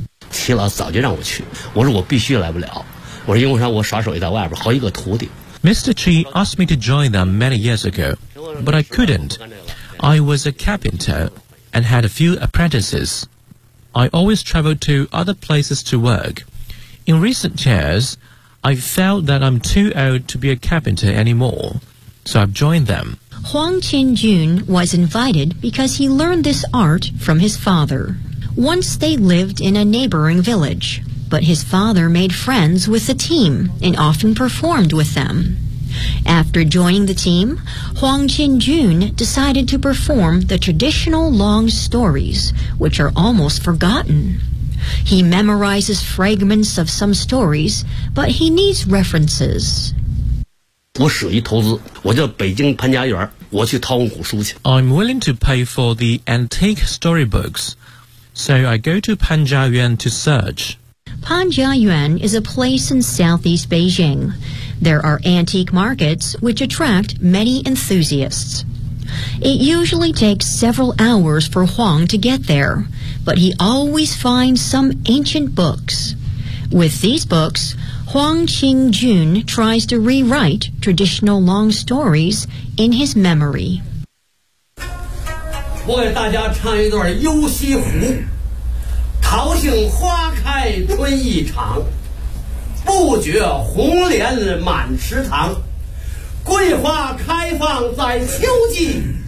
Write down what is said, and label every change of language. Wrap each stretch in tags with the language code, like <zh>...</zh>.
<zh>齐老早就让我去，我说我必须来不了。我说因为啥？我耍手艺在外边，好几个徒弟。</zh> <en>Mr. Qi asked me to join them many years ago, but I couldn't. I was a carpenter and had a few apprentices. I always traveled to other places to work. In recent years, I felt that I'm too old to be a carpenter anymore, so I've joined them. Huang Qinjun was invited because he learned this art from his father. Once they lived in a neighboring village, but his father made friends with the team and often performed with them. After joining the team, Huang Qinjun decided to perform the traditional long stories, which are almost forgotten. He memorizes fragments of some stories, but he needs references.</en> <zh>我属于投资，我叫北京潘家园，我去掏古书去。</zh> <en>I'm willing to pay for the antique storybooks, so I go to Pan Jia Yuan to search. Pan Jia Yuan is a place in southeast Beijing. There are antique markets which attract many enthusiasts. It usually takes several hours for Huang to get there, but he always finds some ancient books. With these books, Huang Qinjun tries to rewrite traditional long stories in his memory.</en> <zh>我给大家唱一段《游西湖》，桃杏花开春意长。不觉红莲满池塘，桂花开放在秋季。</zh>